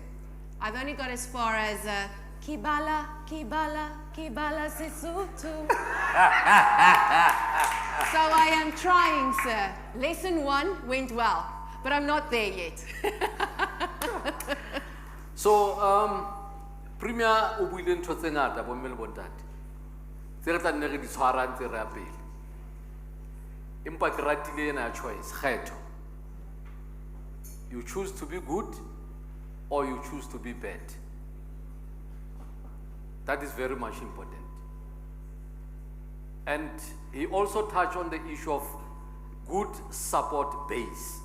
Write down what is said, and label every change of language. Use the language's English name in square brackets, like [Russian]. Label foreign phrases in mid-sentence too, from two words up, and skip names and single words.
[English] I've only got as far as Kibala, Kibala, Kibala Sesotho. So I am trying, sir. Lesson 1 went well, but I'm not there yet. So, [Southern Sotho] Premier o buile ntho tse ngata bo mme le bontate. Tse re tla nne re di tshwarang tse re a pele. Empa ke ratile ena ya choice, kgetho. [English] You choose to be good or you choose to be bad. That is very much important. And he also touched on the issue of good support base.